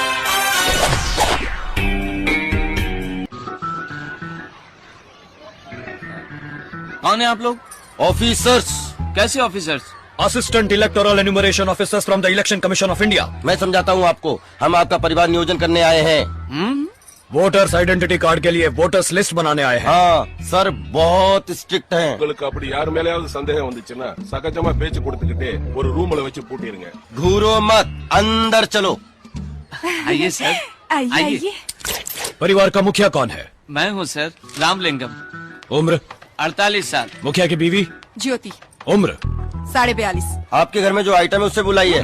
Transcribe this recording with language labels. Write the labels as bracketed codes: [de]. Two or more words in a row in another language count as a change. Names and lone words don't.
[hi] कौन है आप लोग? ऑफिसर्स। कैसे ऑफिसर्स? [en] Assistant Electoral Enumeration Officers from the Election Commission of India. [hi] मैं समझाता हूँ आपको, हम आपका परिवार नियोजन करने आए हैं। [en] voters identity card [hi] के लिए [en] voters list [hi] बनाने आए हैं। हाँ सर, बहुत स्ट्रिक्ट हैं। [ta] உங்களுக்கு அப்படி யார் மேலயாவது சந்தேகம் வந்துச்சுன்னா சகஜமா பேச்சு கொடுத்துக்கிட்டே ஒரு ரூம்ல வச்சு பூட்டிடுங்க। [hi] घूरो मत, अंदर चलो। आइए सर, आइए। परिवार का मुखिया कौन है? मैं हूँ सर, रामलिंगम। उम्र? 48 साल। मुखिया की बीवी? ज्योति। उम्र? 42.5। आपके घर में जो आइटम है उससे बुलाइए।